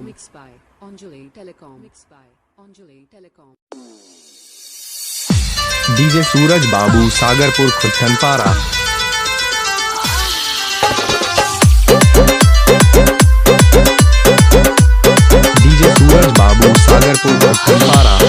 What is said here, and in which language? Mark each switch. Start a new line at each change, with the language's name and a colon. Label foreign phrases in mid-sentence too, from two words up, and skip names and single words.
English: Mixed by Anjali Telecom. Mixed by Anjali Telecom. डीजे सूरज बाबू सागरपुर खुट्टनपारा। डीजे सूरज बाबू सागरपुर खुट्टनपारा।